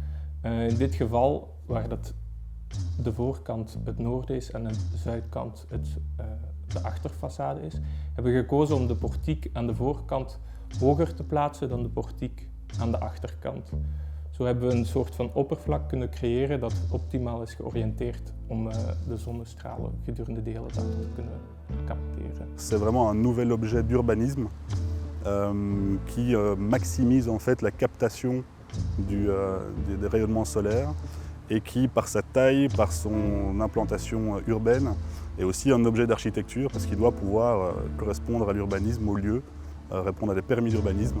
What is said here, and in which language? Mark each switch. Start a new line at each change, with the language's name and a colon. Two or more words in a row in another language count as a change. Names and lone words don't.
Dutch: In dit geval, waar dat de voorkant het noorden is en de zuidkant de achterfaçade is, hebben we gekozen om de portiek aan de voorkant hoger te plaatsen dan de portiek aan de achterkant. Zo hebben we een soort van oppervlak kunnen creëren dat optimaal is georiënteerd om de zonnestralen gedurende de hele dag te kunnen capteren.
French: C'est vraiment un nouvel objet d'urbanisme qui maximise en fait la captation des rayonnements solaires et qui, par sa taille, par son implantation urbaine, est aussi un objet d'architecture parce qu'il doit pouvoir correspondre à l'urbanisme au lieu, répondre à des permis d'urbanisme.